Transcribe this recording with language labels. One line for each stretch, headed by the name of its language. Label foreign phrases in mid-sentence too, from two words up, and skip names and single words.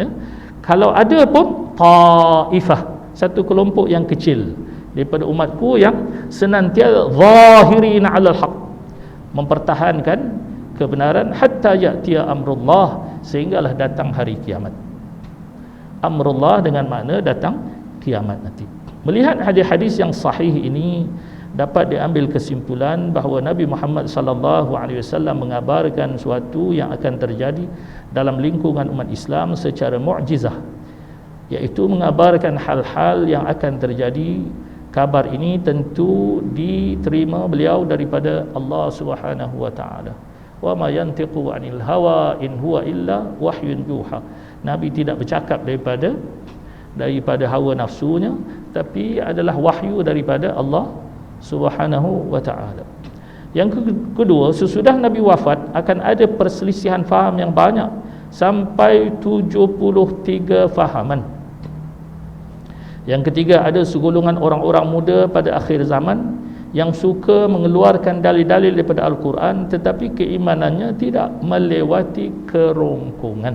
Malay: Kalau ada pun taifah, satu kelompok yang kecil daripada umatku yang senantiasa
Arabic: ظاهرين على الحق,
Malay: mempertahankan kebenaran
Arabic: حتى يأتي أمر الله,
Malay: sehinggalah datang hari kiamat. Amrullah dengan makna datang kiamat nanti. Melihat hadis-hadis yang sahih ini, dapat diambil kesimpulan bahawa Nabi Muhammad
Arabic: صلى الله عليه وسلم
Malay: mengabarkan suatu yang akan terjadi dalam lingkungan umat Islam secara mukjizah, iaitu mengabarkan hal-hal yang akan terjadi. Kabar ini tentu diterima beliau daripada Allah
Arabic: سبحانه وتعالى. وما ينطق عن الهوى إن هو إلا وحي يوحى.
Malay: Nabi tidak bercakap daripada hawa nafsunya, tapi adalah wahyu daripada Allah
Arabic: سبحانه وتعالى.
Malay: Yang kedua, sesudah Nabi wafat akan ada perselisihan faham yang banyak, sampai 73 fahaman. Yang ketiga, ada segolongan orang-orang muda pada akhir zaman yang suka mengeluarkan dalil-dalil daripada Al-Quran, tetapi keimanannya tidak melewati kerongkongan.